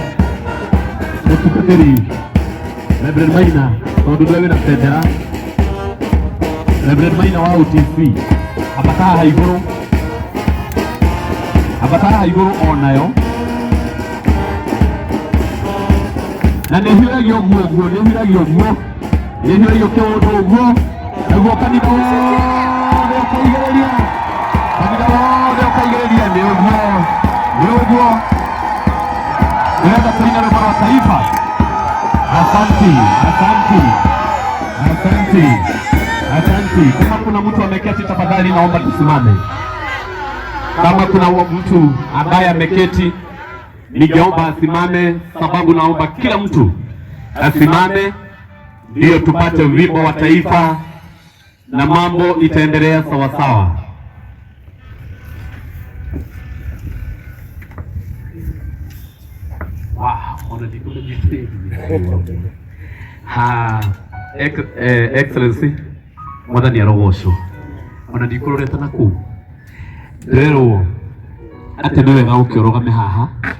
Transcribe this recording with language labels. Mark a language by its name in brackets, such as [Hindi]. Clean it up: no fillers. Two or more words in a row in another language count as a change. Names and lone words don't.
[Kikuyu] Mũtungatĩri Reverend Maina, tondũ ndũrĩ wĩna bendera, Reverend Maina wa OTV, ambata haha igũrũ onayo, na nĩhiũragio ũguo, nĩhiũragio kĩũndũ ũguo, naguo kanitha wothe ũkaigĩrĩria, nĩ ũguo. Nĩgetha tũine rwĩmbo rwa taifa. [Swahili] Asanti. Kama kuna mtu ameketi, tafadhali naomba tusimame. Kama kuna mtu ambaye ameketi, ningeomba asimame, sababu naomba kila mtu asimame, ndio tupate wimbo wa taifa na mambo itaendelea sawa sawa. Wow. [Kikuyu] ona ndikumenyete ha excellency mwathani arogocwo ona ndikurorete naku rero ati ni wega ukiorogame haha.